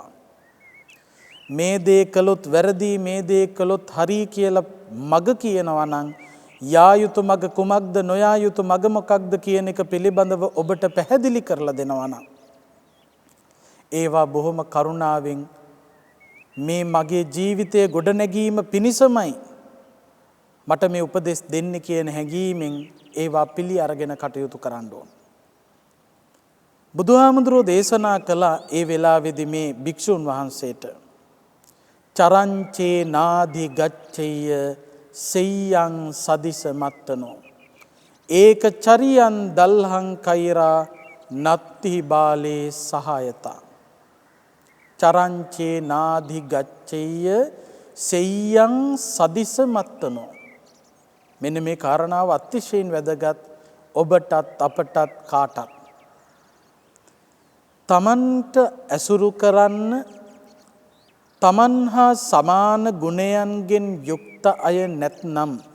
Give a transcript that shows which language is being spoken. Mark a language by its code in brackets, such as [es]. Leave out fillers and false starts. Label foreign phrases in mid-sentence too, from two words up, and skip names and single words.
[si] මේ දේ කළොත් වැරදි, මේ දේ කළොත් හරි කියලා මග කියනවා නම් යා යුතු මග කුමක්ද, නොයා යුතු මග මොකක්ද කියන එක පිළිබඳව ඔබට පැහැදිලි කරලා දෙනවා නම් ඒවා බොහොම කරුණාවෙන් මේ මගේ ජීවිතයේ ගොඩනැගීම පිණිසමයි මට මේ උපදෙස් දෙන්නේ කියන හැඟීමෙන් ඒවා පිළි අරගෙන කටයුතු කරන්න ඕන. බුදුහාමුදුරුවෝ දේශනා කළ ඒ වෙලාවේදී මේ භික්ෂුන් වහන්සේට [pi] චරංචේ නාදි ගච්ඡය සෙය්‍යං සදිස මත්තනෝ ඒක චරියන් දල්හං කෛරා නත්ති බාලේ සහායතා. චරංචේ නාදි ගච්ඡය සෙය්‍යං සදිස මත්තනෝ. [si] මෙන්න මේ කාරණාව අතිශයින් වැදගත් ඔබටත් අපටත් කාටත්. තමන්ට ඇසුරු කරන්න තමන් හා සමාන ගුණයන්ගෙන් යුක්ත අය නැත්නම්,